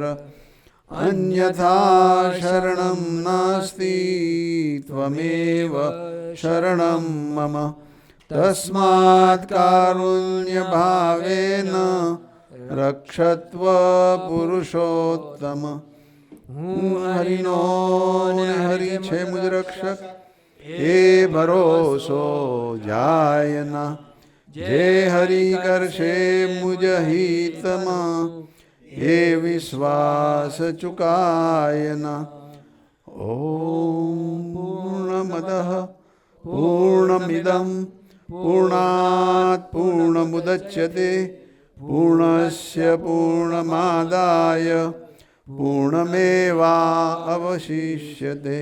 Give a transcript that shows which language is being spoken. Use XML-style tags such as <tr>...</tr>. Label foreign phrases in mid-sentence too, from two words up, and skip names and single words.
<sa>अन्यथा शरणं नास्ति त्वमेव शरणं मम. तस्मात् कारुण्यभावेन रक्षत्व पुरुषोत्तम.</sa> <gu>હરિનો ને હરિ છે મુજ રક્ષક એ ભરોસો જાય ના. જે હરિ કરશે મુજ હિતમાં એ વિશ્વાસ ચુકાય ના.</gu> <sa>ओम पूर्णमदः पूर्णमिदं पूर्णात् पूर्णमुदच्यते पूर्णस्य पूर्णमादाय पूर्णमेवावशिष्यते.</sa>